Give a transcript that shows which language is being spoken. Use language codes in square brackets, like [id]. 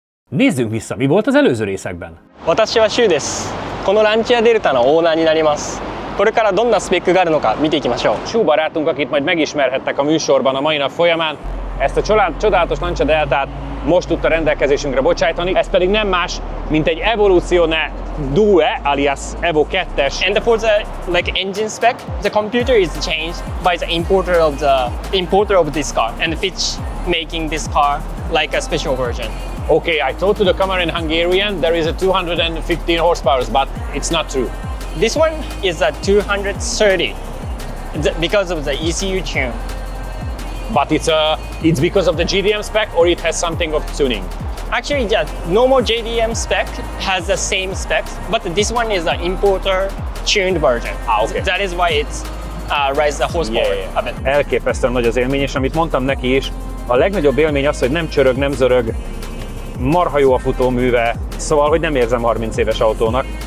[hu] Nézzünk vissza, mi volt az előző részekben? [ja] 私はシュウです。このランチアデルタのオーナーになります。これからどんなスペックがあるのか見ていきましょう。 [hu] Shu barátunk, akit majd megismerhettek a műsorban a mai nap folyamán, ezt a csodálatos Lancia Deltát most tudta rendelkezésünkre bocsájtani, ez pedig nem más, mint egy Evoluzione Due, alias Evo 2-es. [en] And for the engine spec, the computer is changed by the importer of this car, and Fitch making this car like a special version. Okay, I told to the camera in Hungarian there is a 215 horsepower, but it's not true. This one is a 230 because of the ECU tune. But it's because of the GDM spec, or it has something of tuning? Actually, the normal JDM spec has the same specs, but this one is an importer tuned version. Okay. That is why it's rise the horsepower a bit. [hu] Elképesztően nagy az élmény, és amit mondtam neki is, a legnagyobb élmény az, hogy nem csörög, nem zörög, marha jó a futóműve, szóval, hogy nem érzem 30 éves autónak.